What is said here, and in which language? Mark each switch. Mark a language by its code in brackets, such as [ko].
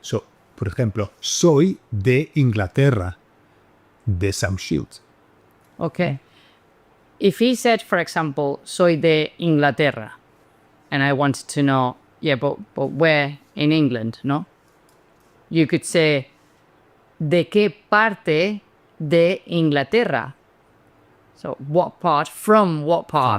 [es] So, por ejemplo, soy de Inglaterra, de South Shields. [en] Okay. If he said, for example, [es] soy de Inglaterra, [en] and I wanted to know, yeah, but where in England, no? You could say, [es] ¿de qué parte de Inglaterra? [en] So, what part, from what part?